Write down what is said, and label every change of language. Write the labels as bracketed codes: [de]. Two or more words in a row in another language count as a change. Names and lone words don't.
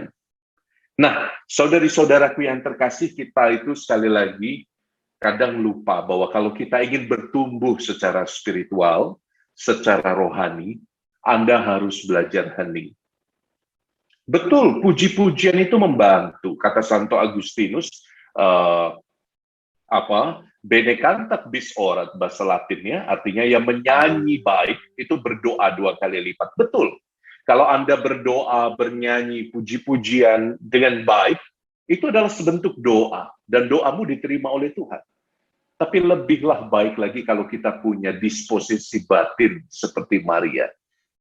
[id] Nah, saudari-saudaraku yang terkasih, kita itu sekali lagi kadang lupa bahwa kalau kita ingin bertumbuh secara spiritual, secara rohani, Anda harus belajar hening. Betul, puji-pujian itu membantu. Kata Santo Agustinus, [la] bene cantat bis orat, [id] bahasa Latinnya, artinya yang menyanyi baik itu berdoa 2 kali lipat. Betul. Kalau Anda berdoa, bernyanyi, puji-pujian dengan baik, itu adalah sebentuk doa, dan doamu diterima oleh Tuhan. Tapi lebihlah baik lagi kalau kita punya disposisi batin seperti Maria.